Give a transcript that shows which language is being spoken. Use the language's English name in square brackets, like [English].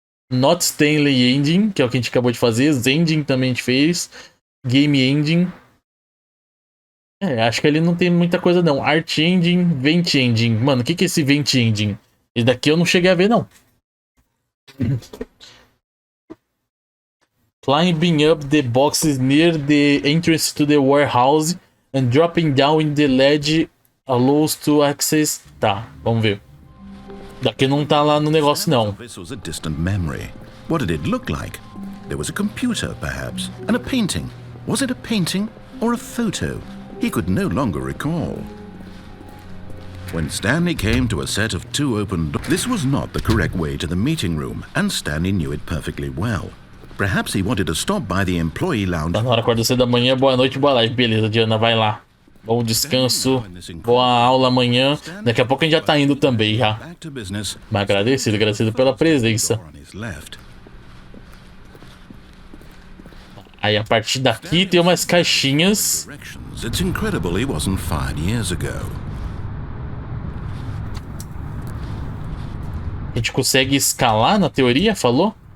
[Portuguese] Not Stanley Engine, que é o que a gente acabou de fazer. Zengine também a gente fez. Game Engine. Acho que ele não tem muita coisa não. Art Engine, Vent Engine. Mano, o que é esse Vent Engine? Esse daqui eu não cheguei a ver não. [English] Climbing up the boxes near the entrance to the warehouse and dropping down in the ledge allows to access. [Portuguese] Tá, vamos ver. Daqui não tá lá no negócio não. [English] This was a distant memory. What did it look like? There was a computer, perhaps, and a painting. Was it a painting or a photo? He could no longer recall. When Stanley came to a set of 2 open doors, this was not the correct way to the meeting room, and Stanley knew it perfectly well. Perhaps he wanted to stop by the employee lounge. [Portuguese] Tá na hora, acorda cedo da manhã, boa noite, boa live. Beleza, Diana, vai lá. Bom descanso, boa aula amanhã. Daqui a pouco a gente já tá indo também, já. Mas agradecido pela presença. Aí a partir daqui tem umas caixinhas. [English] It's incredible he wasn't fired years ago. [Portuguese] A gente consegue escalar na teoria, falou?